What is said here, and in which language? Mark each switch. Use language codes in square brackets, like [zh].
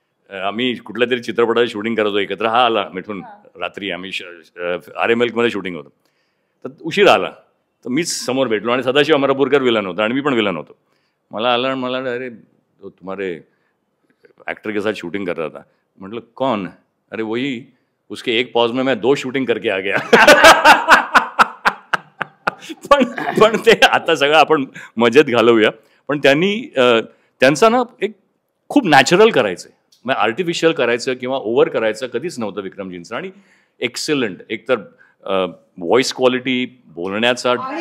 [mr] आम्ही कुठल्या तरी चित्रपटाची शूटिंग करतो एकत्र, हा आला मिथुन रात्री, आम्ही RML मध्ये शूटिंग होतं, तर उशीर आला, तर मीच समोर भेटलो आणि सदाशिव अमरापूरकर विलन होता आणि मी पण विलन होतो. मला आला आणि मला, [hi] अरे तुम्हारे ॲक्टर के साथ शूटिंग कर रहा था. [mr] म्हटलं [hi] कौन? अरे वही, उसके एक पॉज में मैं 2 शूटिंग करके आ गया. [mr] पण ते आता सगळं आपण मजेत घालवूया. पण त्यांचा ना एक खूप नॅचरल करायचं, म्हणजे आर्टिफिशियल करायचं किंवा ओव्हर करायचं कधीच नव्हतं विक्रमजींचं. आणि एक्सेलंट, एकतर व्हॉइस क्वालिटी, बोलण्याचा,